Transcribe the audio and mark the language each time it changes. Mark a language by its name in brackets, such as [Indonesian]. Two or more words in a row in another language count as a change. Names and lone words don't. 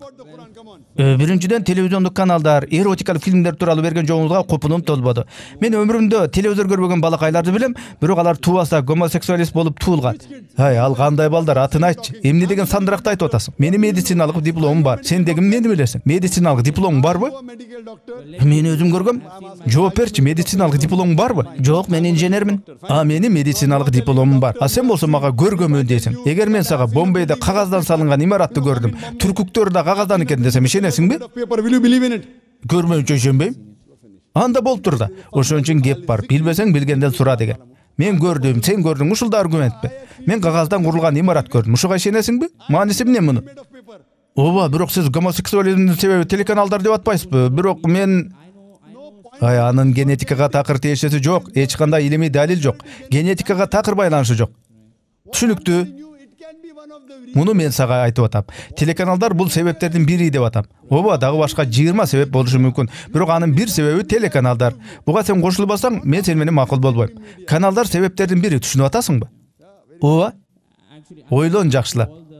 [Kyrgyz] Биринчиден телевизиондук каналдар, эротикалык фильмдер тууралуу берген жоомузга купунум толбоду. Мен өмүрүмдө телевизор көрбөгөн балакайларды билем, бирок алар туубаса гомосексуалист болуп туулган. Ал кандай балдар, атын айтчы. Эмне деген сандыракты айтып атасың? Менин медициналык дипломум бар. Сен деген эмнени билесиң? Медициналык дипломуң барбы? [English] medical doctor. [Kyrgyz] Мен өзүм көргөм. Жооп берчи, медициналык дипломуң барбы? Жок, мен инженермин. А менин медициналык дипломум бар. А сен болсо мага көргөмүн дейсиң. Эгер мен сага Бомбейде кагаздан салынган имаратты көрдүм, түркүктөр да кагаздан экен десем, ишенесиңби? [English] Paper, will you believe in it? [Kyrgyz] Көрмөйүнчө ишенбейм. Анда болуп тур да. Ошон үчүн кеп бар. Билбесең билгенден сура деген. Мен көрдүм, сен көрдүң, ушул да аргументпи? Мен кагаздан курулган имарат көрдүм. Ушуга ишенесиңби? Мааниси эмне мунун? [English] Made of paper. [Kyrgyz] Ооба, бирок сиз гомосексуализмдин себеби телеканалдар деп атпайсызбы? Бирок мен анын генетикага такыр тиешеси жок, эч кандай илимий далил жок. Генетикага такыр байланышы жок. Түшүнүктүү? [English] It can be one of the [Kyrgyz] Муну мен сага айтып атам. Телеканалдар бул себептердин бири деп атам. Ооба, дагы башка 20 себеп болушу мүмкүн. Бирок анын бир себеби телеканалдар. Буга сен кошулбасаң, мен сен менен макул болбойм. Каналдар себептердин бири, түшүнүп атасыңбы? Ооба. Ойлон жакшылап.